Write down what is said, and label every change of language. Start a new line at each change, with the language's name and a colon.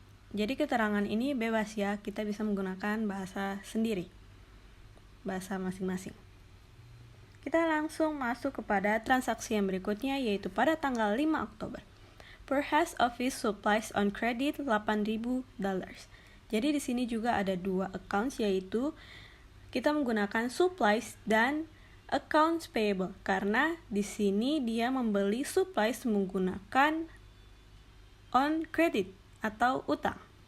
Indonesian: Jadi keterangan ini bebas ya, kita bisa menggunakan bahasa sendiri, bahasa masing-masing. Kita langsung masuk kepada transaksi yang berikutnya, yaitu pada tanggal 5 Oktober.
English: Purchase office supplies on credit $8.000.
Indonesian: Jadi di sini juga ada 2 accounts, yaitu kita menggunakan supplies dan accounts payable, karena di sini dia membeli supplies menggunakan on credit atau utang.